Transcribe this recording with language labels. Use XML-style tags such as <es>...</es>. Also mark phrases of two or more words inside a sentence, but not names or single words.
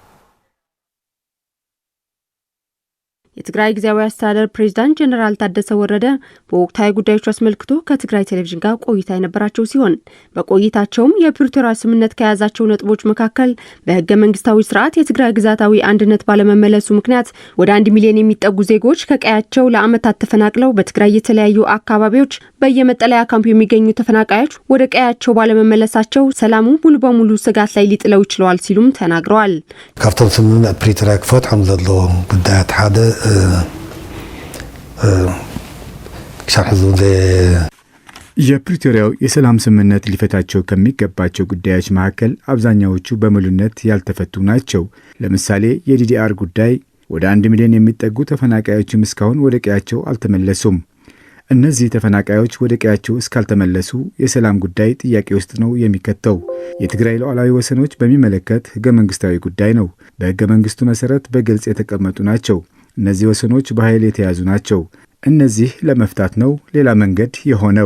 <am>የትግራይ ጊዜያዊ አስተዳደር ፕሬዝዳንት ጀነራል ታደሰ ወረደ በወቅታዊ ጉዳዮች አስመልክቶ ከትግራይ ቴሌቪዥን ጋር ቆይታ የነበራቸው ሲሆን በቆይታቸውም የፕሪቶሪያ ስምምነት ከያዛቸው ነጥቦች መካከል በህገ መንግስታዊ ስርዓት የትግራይ ግዛታዊ አንድነት ባለመመለሱ ምክንያት ወደ 1 ሚሊዮን የሚጠጉ ዜጎች ከቀያቸው ለዓመታት ተፈናቅለው በትግራይ የተለያዩ አካባቢዎች በየመጠለያ ካምፕ የሚገኙ ተፈናቃዮች ወደ ቀያቸው ባለመመለሳቸው ሰላሙ ሙሉ በሙሉ ስጋት ላይ ሊጥለው ይችላል ሲሉም ተናግረዋል።</am> <ti>ካፍቶም ስምምነት ፕሪቶሪያ ክፈትሖም ዘለዎም ጉዳያት ሓደ</ti> <am>የፕሪቶሪያው የሰላም ስምምነት ሊፈታቸው ከሚገባቸው ጉዳዮች መካከል አብዛኛዎቹ በሙሉነት ያልተፈቱ ናቸው። ለምሳሌ የዲዲአር ጉዳይ፣ ወደ 1 ሚሊዮን የሚጠጉ ተፈናቃዮችም እስካሁን ወደ ቀያቸው አልተመለሱም። እነዚህ ተፈናቃዮች ወደ ቀያቸው እስካልተመለሱ የሰላም ጉዳይ ጥያቄ ውስጥ ነው የሚከተው። የትግራይ ሉዓላዊ ወሰኖች በሚመለከት ህገ መንግስታዊ ጉዳይ ነው። በህገ መንግስቱ መሰረት በግልጽ የተቀመጡ ናቸው። እነዚህ ወሰኖች በኃይል የተያዙ ናቸው። እነዚህ ለመፍታት ነው ሌላ መንገድ የሆነው።</am>